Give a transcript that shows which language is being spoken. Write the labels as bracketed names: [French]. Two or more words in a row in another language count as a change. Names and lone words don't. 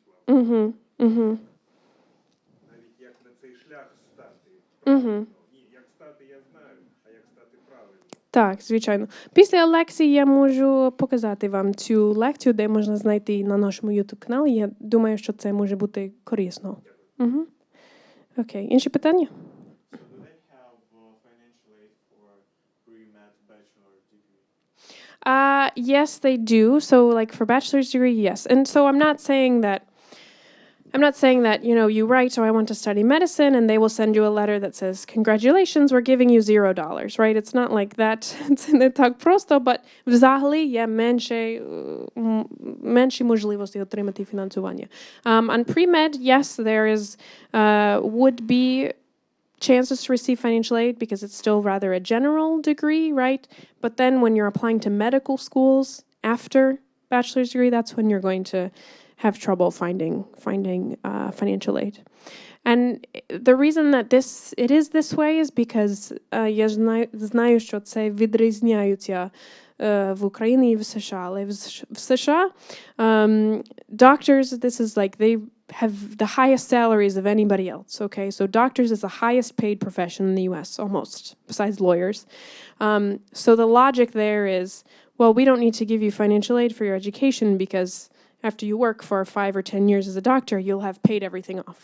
[Ukrainian] Навіть як на цей шлях стати. Ні, як стати я знаю, а як стати правильно. Так, звичайно. Після лекції я можу показати вам цю лекцію, де можна знайти на нашому YouTube-каналі. Я думаю, що це може бути корисно. Окей. Інші питання? [English] So do they have financial aid for pre-med bachelor degree? Yes, they do. So, like for bachelor's degree, yes. And so I'm not saying that, you write, so I want to study medicine, and they will send you a letter that says, congratulations, we're giving you $0, right? It's not like that. [Ukrainian] It's не так просто, but взагалі є менші можливості отримати фінансування. [English] On pre-med, yes, there is, would be chances to receive financial aid because it's still rather a general degree, right? But then when you're applying to medical schools after bachelor's degree, that's when you're going to have trouble finding financial aid. And the reason that it is this way is because [Ukrainian] я знаю, що це відрізняються в Україні і в США. Але в США [English] doctors, this is like they have the highest salaries of anybody else, okay? So doctors is the highest paid profession in the US, almost, besides lawyers. So the logic there is, well, we don't need to give you financial aid for your education because after you work for 5 or 10 years as a doctor, you'll have paid everything off.